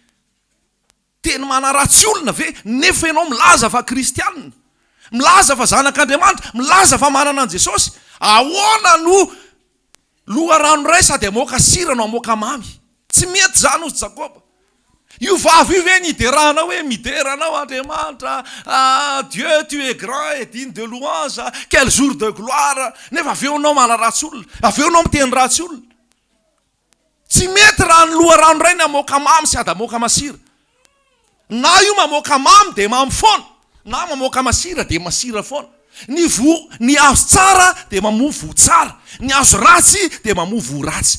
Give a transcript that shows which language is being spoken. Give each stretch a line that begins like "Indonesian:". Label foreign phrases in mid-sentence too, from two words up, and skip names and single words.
Malagasy: Teny manaratsy olona ve? Nefa ianao milaza fa kristianina, milaza fa zanak'Andriamanitra, milaza fa manana an' Jesosy. Ahoana no loharano ray sady amoaka sira no amoaka mamy? Tsy mety zany hozy Jakoba. Io vavy io ve niderahanao hoe mideranao Andriamanitra,
French: Dieu tu es grand et digne de louange, quel jour de gloire.
Malagasy: Nefa aveonao manaratsy olona, aveonao miteny ratsy olona. Tsy mety raha ny loharano ray ny amoaka mamy sady amoaka masira. Na io mamoaka mamy dia mamy foana, na mamoaka masira dia masira foana. Ny azo tsara dia mamoa vo tsara, ny azo ratsy dia mamoa vo ratsy.